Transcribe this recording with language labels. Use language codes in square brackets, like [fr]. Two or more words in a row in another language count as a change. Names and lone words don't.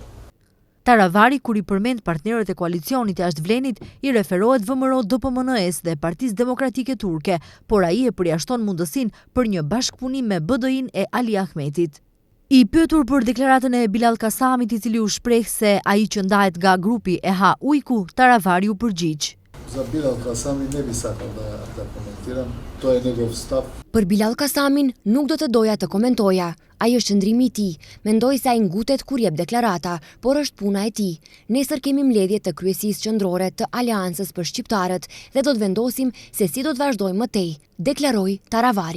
[sq] Taravari, kur i përmend partnerët e koalicionit jashtë Vlenit, i referohet VMRO-DPMNE-s dhe Partisë Demokratike Turke, por ai e përjashton mundësinë për një bashkëpunim me BDI-n e Ali Ahmetit. I pyetur për deklaratën e Bilal Kasamit, i cili u shpreh se ai që ndahet nga grupi EHA Ujku, Taravari u përgjigj. [mk] За Билал Касами не би сакал да коментирам, то е негов став. [sq] Për Bilal Kasamin nuk do të doja të komentoja. Ai është qëndrimi i tij. Mendoj se ai ngutet kur jep deklarata, por është puna e tij. Nesër kemi mbledhje të kryesisë qendrore të Aleancës për shqiptarët dhe do të vendosim se si do të vazhdojmë më tej, deklaroi Taravari.